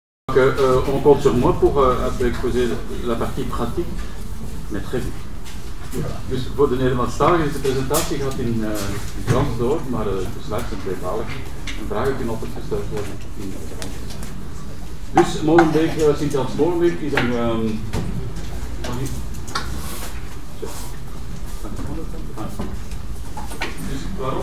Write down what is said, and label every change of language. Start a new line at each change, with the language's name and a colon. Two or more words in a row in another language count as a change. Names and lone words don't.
French: On compte sur moi pour un peu exposer la partie pratique, mais très vite.
Dutch: Dus voor de Nederlandstalige is de presentatie gaat in Frans door, maar de slides zijn tweetalig. En vragen kunnen altijd gesteld worden in Nederlands. Dus Molenbeek, Sint-Jans Molenbeek is een... Dus waarom?